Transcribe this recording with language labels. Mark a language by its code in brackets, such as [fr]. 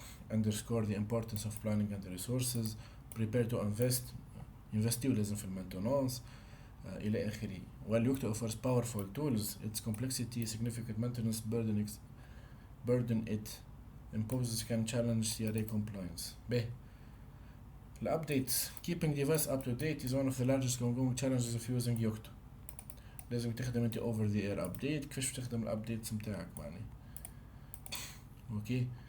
[en] Underscore the importance of planning and resources. Prepare to invest [ar] لازم في المينتينونس إلى آخره. [en] While Yocto offers powerful tools, its complexity, significant maintenance burden it imposes can challenge CRA compliance. The updates. Keeping device up to date is one of the largest ongoing challenges of using Yocto. [ar] لازم تخدم انت [en] over the air update. [ar] كيفاش تخدم الابديتس متاعك معناها. اوكي.